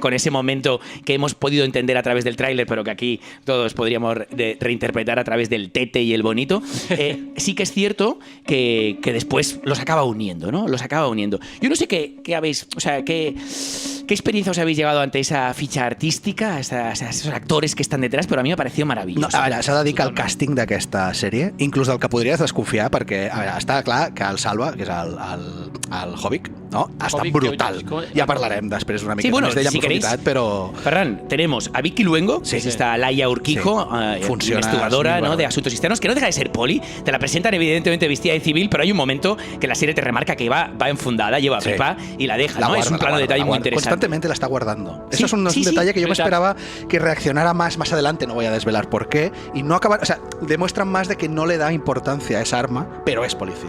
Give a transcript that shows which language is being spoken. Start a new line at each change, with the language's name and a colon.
Spanish: Con ese momento que hemos podido entender a través del tráiler, pero que aquí todos podríamos reinterpretar a través del Tete y el Bonito. Sí que es cierto que después los acaba uniendo, ¿no? Yo no sé qué experiencia os habéis llevado ante esa ficha artística, a esos actors que estan detrás,
Catalan: però a mi m'ha
Spanish: parecido maravilloso.
Catalan: No, a veure, s'ha de dir que el càsting d'aquesta sèrie, inclús del que podries desconfiar, perquè a veure, està clar que el Salva, que és el Hobbit, no? Ha estat brutal. Ja parlarem després una mica més d'ella en profunditat, però...
Spanish: Ferran, tenemos a Vicky Luengo, que es esta Laia Urquijo, investigadora, ¿no? De asuntos externos, que no deja de ser poli. Te la presentan evidentemente vestida de civil, pero hay un momento que la serie te remarca que va enfundada, lleva pipa y la deja, ¿no? Es un plano de detalle muy interesante. Constantemente la está guardando. Eso es un detalle que yo me esperaba que reaccionara más adelante, no voy a desvelar por qué, y no acabar, o sea, demuestran más de que no le da importancia a esa arma, pero es policía.